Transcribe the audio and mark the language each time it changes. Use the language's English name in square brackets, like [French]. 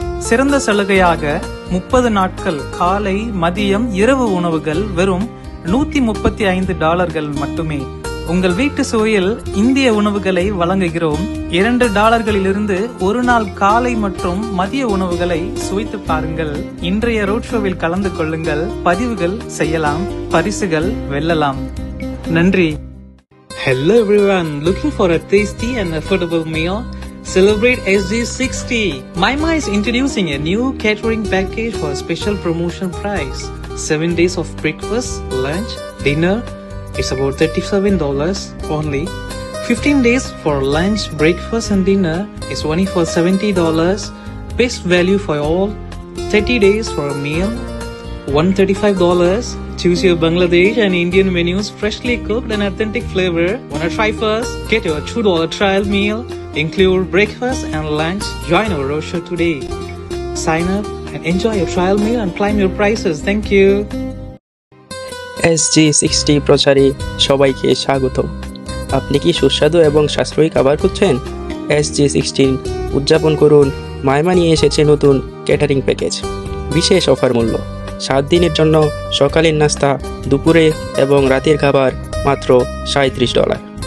[Tamil] சிறந்த சலுகையாக 30 நாட்கள் காலை மதியம் இரவு உணவுகள் வெறும் $135 மட்டுமே. உங்கள் வீட்டு சுவையில் இந்திய உணவுகளை வழங்குகிறோம். $2 ஒரு நாள் காலை மற்றும் மதிய உணவுகளை சுவைத்து பாருங்கள். இன்றைய ரோட் ஷோவில் கலந்து கொள்ளுங்கள். பதிவுகள் செய்யலாம், பரிசுகள் வெல்லலாம். நன்றி. [English] Hello everyone, looking for a tasty and affordable meal? Celebrate SG60. Mayma is introducing a new catering package for a special promotion price. 7 days of breakfast, lunch, dinner. It's about $37 only. 15 days for lunch, breakfast and dinner is only for $70. Best value for all. 30 days for a meal, $135. Choose your Bangladesh and Indian menus, freshly cooked and authentic flavor. Wanna try first? Get your $2 trial meal. Include breakfast and lunch. Join our roadshow today. Sign up and enjoy your trial meal and climb your prices. Thank you. [Bangla] SG60 প্রচারে সবাইকে স্বাগত। আপনি কি সুস্বাদু এবং সাশ্রয়ী খাবার খুঁজছেন? SG60 উদযাপন করুন। মাইমা নিয়ে এসেছে নতুন ক্যাটারিং প্যাকেজ। বিশেষ অফার মূল্য। 7 দিনের জন্য সকালের নাস্তা, দুপুরে এবং রাতের খাবার মাত্র $37।